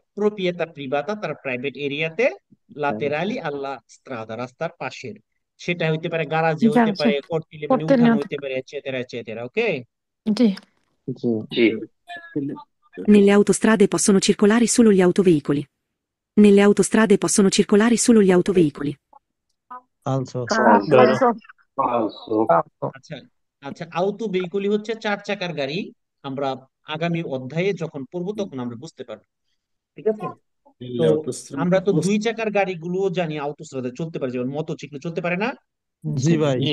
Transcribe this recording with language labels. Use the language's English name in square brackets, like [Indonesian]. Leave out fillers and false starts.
[Bangla] প্রোপিয়েতা প্রিভাতা, তার প্রাইভেট এরিয়াতে, লাতেরালি আল্লা স্ট্রাদা, রাস্তার পাশের। সেটা হইতে পারে গারাজে, হইতে পারে কর্টিলে মানে [Italian] Cortile [Bangla] উঠান, হতে হইতে পারে এটসেটেরা এটসেটেরা। ওকে, [Italian] Sì. sì, Nelle autostrade possono circolare solo gli autoveicoli. Nelle autostrade possono circolare solo gli autoveicoli. falso, Vero. falso, Falso. [Bangla] আচ্ছা আচ্ছা, আউতো ভেহিকুলি হচ্ছে 4 চাকার গাড়ি। আমরা আগামী অধ্যায়ে যখন পড়বো তখন আমরা বুঝতে পারবো, ঠিক আছে? তো আমরা তো 2 চাকার গাড়িগুলোও জানি আউটোস্ট্রাদে চলতে পারে, যেমন মোটরসাইকেল চলতে পারে না। জি ভাই,